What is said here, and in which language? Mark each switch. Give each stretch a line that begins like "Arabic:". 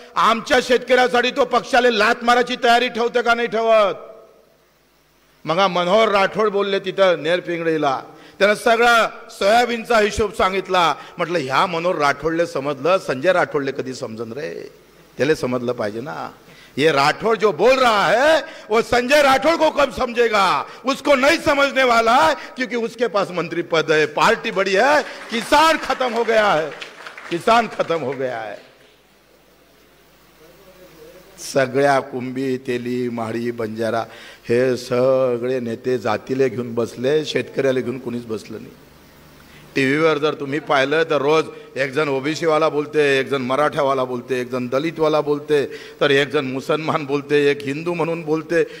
Marathi: आमच्या शेतकऱ्यासाठी तो पक्षाला लात मारायची तयारी ठेवतं का नाही ठेवत? मग मनोहर राठोड बोलले तिथं नेरपिंगळीला, त्यानं सगळा सोयाबीनचा हिशोब सांगितला. म्हटलं ह्या मनोहर राठोडले समजलं, संजय राठोडले कधी समजन रे? त्याला समजलं पाहिजे ना.
Hindi: ये राठौड़ जो बोल रहा है वो संजय राठौड़ को कब समझेगा? उसको नहीं समझने वाला है, क्योंकि उसके पास मंत्री पद है, पार्टी बड़ी है. किसान खत्म हो गया है, किसान खत्म हो गया है.
Marathi: सगळ्या कुंभी, तेली, माळी, बंजारा हे सगळे नेते जातीले घेऊन बसले, शेतकऱ्याला घेऊन कोणीच बसलं नाही. टीव्हीवर जर तुम्ही पाहिलं तर रोज एक जण ओबीसी वाला बोलते, एक जण मराठावाला बोलते, एक जण दलितवाला बोलते, तर एक जण मुसलमान बोलते, एक हिंदू म्हणून बोलते.